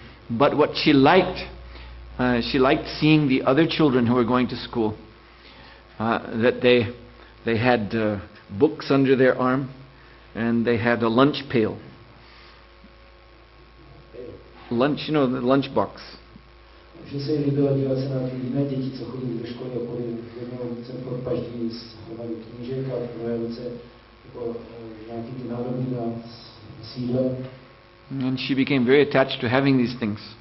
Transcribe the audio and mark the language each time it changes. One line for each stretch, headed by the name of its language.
English: But what she liked seeing the other children who were going to school, that they had books under their arm and they had a lunch pail. Lunch, the lunch box.
Czech: Že se jí líbilo dívat se na ty jiné děti, co chodí do školy a chodí v jednou ruce podpaždí s knížek a v druhé ruce jako nějaký ty nádoby na sídle.
English: And she became very attached to having these things.